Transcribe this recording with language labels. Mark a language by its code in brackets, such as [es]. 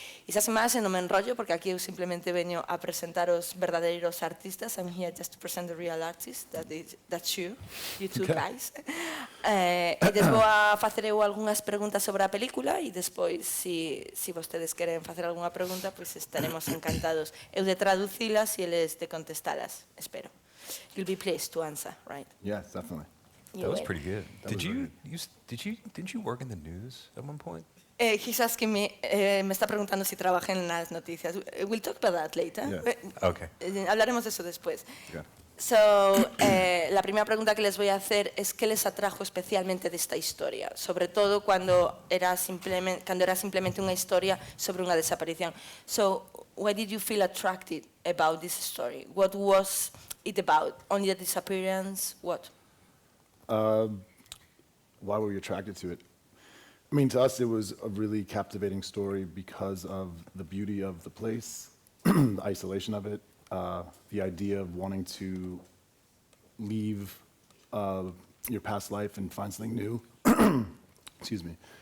[gl] E xa sin máis, non me enrollo, porque aquí eu simplemente veño a presentar os verdadeiros artistas. [en] I'm here just to present the real artist, that's you two guys. [gl] E des vou a facer eu algunhas preguntas sobre a película e despois, se vostedes queren facer algunha pregunta, pois estaremos encantados eu de traducilas e eles de contestalas, espero. [en] You'll be pleased to answer, right? Yes, definitely. That was pretty good. Didn't you work in the news at one point? He's asking me, [es] me está preguntando si trabajé en las noticias. [en] We'll talk about that later. Yeah. Okay. [es] Hablaremos de eso después. [en] Yeah. [es] So, la primera pregunta que les voy a hacer es ¿qué les atrajo especialmente de esta historia? Sobre todo cuando era simplemente una historia sobre una desaparición. [en] So, why did you feel attracted about this story? What was it about? Only a disappearance? What? Why were we attracted to it? I mean, to us, it was a really captivating story because of the beauty of the place, the isolation of it, the idea of wanting to leave your past life and find something new. Excuse me.